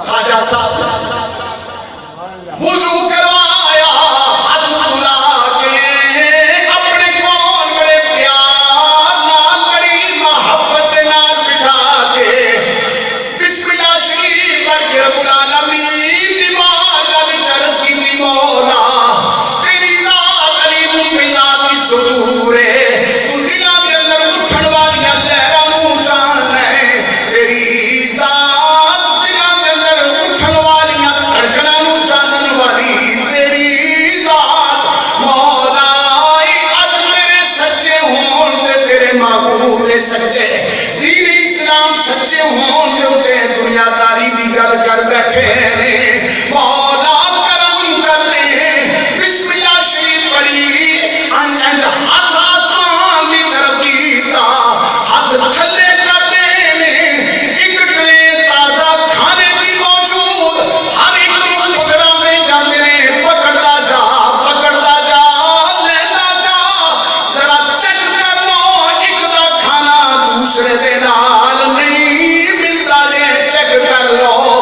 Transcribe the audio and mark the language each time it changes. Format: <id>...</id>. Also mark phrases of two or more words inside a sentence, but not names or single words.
<pa>خواجہ صاحب وضو کروایا, ہاتھ دھلا کے اپنے کون بڑے پیار نال, بڑی محبت نال بٹھا کے بسم اللہ شریف پڑھ کے رب العالمین دی بارگاہ وچ عرض کیتی, مولا تیری ذات</pa> <ar>علیم بذات الصدور</ar> <pa>ہے, تو دلاں دے اندر اٹھن والیاں لہراں نوں جان ہے. تیری ذات دلاں دے اندر اٹھن والیاں دھڑکناں نوں جانن والی تیری ذات مولا, اج تیرے سچے ہون تے تیرے معبود سچے, دین اسلام سچے ہون تے دنیا داری دی گل کر بیٹھے نے. مولا کرم کر دے, بسم اللہ شریف پڑھی, انج ہاتھ آسمان دی طرف کیتا, ہاتھ تھلے کر دے نے, ایک ٹرے تازہ کھانے دی موجود, ہر ایک نوں پکڑا میں جاندے نے, پکڑدا جا لینا جا, ذرا چیک کر لو ایک دا کھانا دوسرے دے نال نہیں ملتا جے, چیک کر لو.</pa>